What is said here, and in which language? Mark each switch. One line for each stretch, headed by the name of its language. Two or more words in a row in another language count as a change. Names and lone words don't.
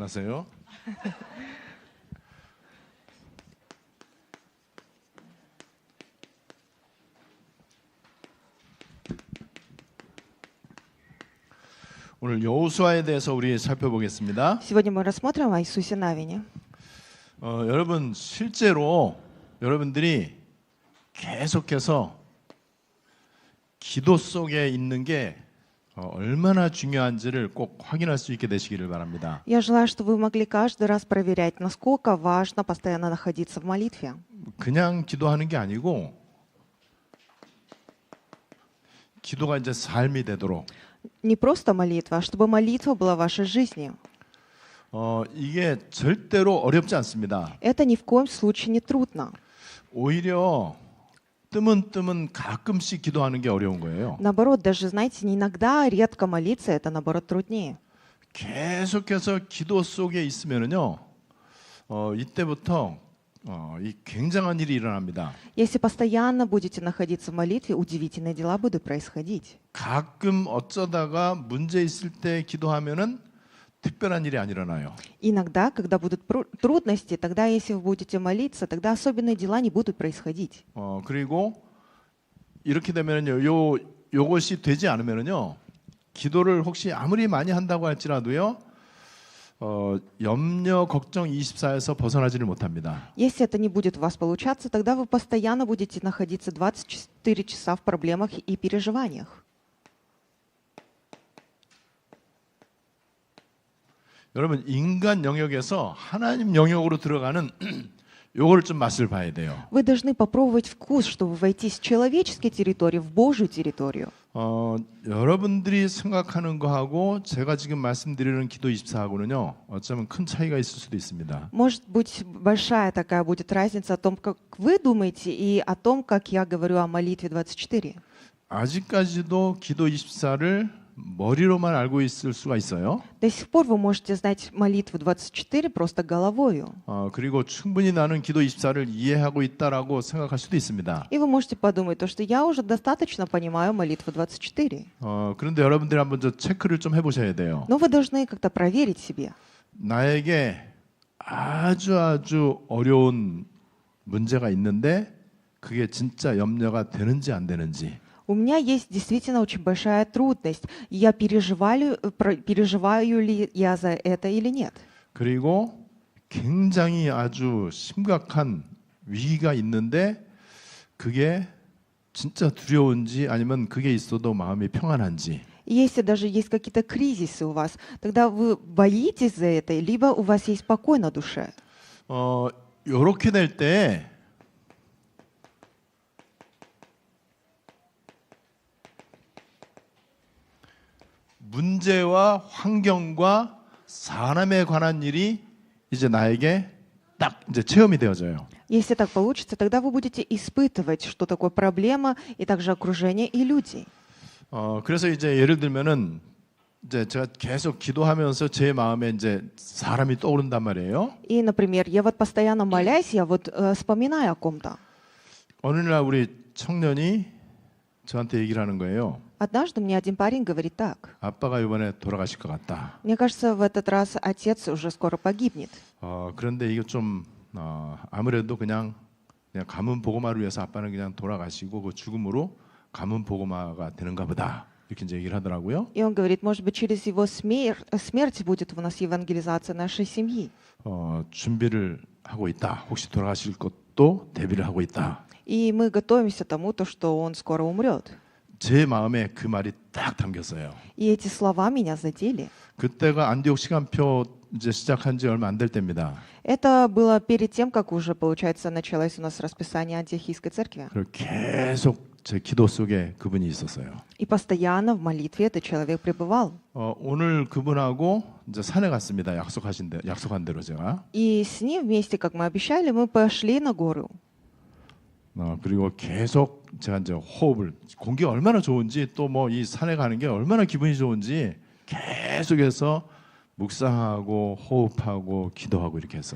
Korean: 안녕하세요. 오늘 여호수아에 대해서 우리 살펴보겠습니다.
Russian: Сегодня мы рассмотрим о Иисусе Навине.
Korean: 여러분 실제로 여러분들이 계속해서 기도 속에 있는 게 얼마나 중요한지를 꼭 확인할 수 있게 되시기를 바랍니다.
Russian: Я желаю, чтобы вы могли каждый раз проверять, насколько важно постоянно находиться в молитве.
Korean: 그냥 기도하는 게 아니고 기도가 이제 삶이 되도록
Russian: Не просто молитва, а чтобы молитва была вашей жизнью.
Korean: 이게 절대로 어렵지 않습니다.
Russian: Это ни в коем случае не трудно.
Korean: 오히려 뜨문뜨문 가끔씩 기도하는 게 어려운 거예요.
Russian: Наоборот, даже, знаете, не иногда, редко молиться, это, наоборот, труднее.
Korean: 계속해서 기도 속에 있으면은요, 이때부터 이 굉장한 일이 일어납니다.
Russian: Если постоянно будете находиться в молитве, удивительные дела будут происходить.
Korean: 가끔 어쩌다가 문제 있을 때 기도하면은 특별한 일이 안 일어나요.
Russian: Иногда, когда будут трудности, тогда, если вы будете молиться, тогда особенные дела не будут происходить.
Korean: 그리고 이렇게 되면은요, 요것이 되지 않으면은요, 기도를 혹시 아무리 많이 한다고 할지라도요, 염려, 걱정 24에서 벗어나지를 못합니다.
Russian: Если это не будет у вас получаться, тогда вы постоянно будете находиться 24 часа в проблемах и переживаниях.
Korean: 여러분 인간 영역에서 하나님 영역으로 들어가는 요거를 좀 맛을 봐야 돼요.
Russian: Вы должны попробовать вкус, чтобы войти с человеческой территории в Божью территорию.
Korean: 여러분들이 생각하는 거하고 제가 지금 말씀드리는 기도 24하고는요. 어쩌면 큰 차이가 있을 수도 있습니다.
Russian: Может быть, большая такая будет разница о том, как вы думаете, и о том, как я говорю о молитве 24.
Korean: 아직까지도 기도 24를 머리로만 알고 있을 수가 있어요.
Russian: До сих пор вы можете знать молитву 24 просто головою.
Korean: 그리고 충분히 나는 기도 24를 이해하고 있다라고 생각할 수도 있습니다.
Russian: И вы можете подумать, то, что я уже достаточно понимаю молитву 24.
Korean: 그런데 여러분들이 한번 저 체크를 좀 해보셔야 돼요.
Russian: Но вы должны как-то проверить себе.
Korean: 나에게 아주 어려운 문제가 있는데 그게 진짜 염려가 되는지 안 되는지.
Russian: У меня есть действительно очень большая трудность. Я переживаю ли я за это или нет?
Korean: 그리고 굉장히 아주 심각한 위기가 있는데 그게 진짜 두려운지 아니면 그게 있어도 마음이 평안한지.
Russian: И если даже есть какие-то кризисы у вас, тогда вы боитесь за это, либо у вас есть покой на душе.
Korean: 이렇게 될 때 문제와 환경과 사람에 관한 일이 이제 나에게 딱 이제 체험이 되어져요.
Russian: Если так получится, тогда вы будете испытывать, что такое проблема, и также окружение и люди.
Korean: 그래서 이제 예를 들면은 이제 제가 계속 기도하면서 제 마음에 이제 사람이 떠오른단 말이에요.
Russian: И, например, я вот постоянно молясь, я вот вспоминаю о ком-то.
Korean: 어느 날 우리 청년이 저한테 얘기를 하는 거예요.
Russian: Однажды мне один парень говорит так.
Korean: 아빠가 이번에 돌아가실 것 같다.
Russian: Мне кажется, в этот раз отец уже скоро погибнет.
Korean: 그런데 이거 좀 아무래도 그냥 가문 복음화를 위해서 아빠는 그냥 돌아가시고 그 죽음으로 가문 복음화가 되는가 보다. 이렇게 이제 얘기를 하더라고요.
Russian: И он говорит, может быть, через его смерть будет у нас евангелизация нашей семьи.
Korean: 준비를 하고 있다. 혹시 돌아가실 것도 대비를 하고 있다.
Russian: И мы готовимся к тому, что он скоро умрет.
Korean: 제 마음에 그 말이 딱 담겼어요.
Russian: И эти слова меня задели.
Korean: 그때가 안디옥 시간표 이제 시작한 지 얼마 안 될 때입니다.
Russian: Это было перед тем, как уже, получается, началось у нас расписание антиохийской церкви.
Korean: 그리고 계속 제 기도 속에 그분이 있었어요.
Russian: И постоянно в молитве этот человек пребывал.
Korean: 오늘 그분하고 이제 산에 갔습니다. 약속한 대로 제가.
Russian: И с ним вместе, как мы обещали, мы пошли на гору.
Korean: 그리고 계속 제가 이제 호흡을 공기가 얼마나 좋은지 또 뭐 이 산에 가는 게 얼마나 기분이 좋은지 계속해서 묵상하고 호흡하고 기도하고 이렇게 했어요.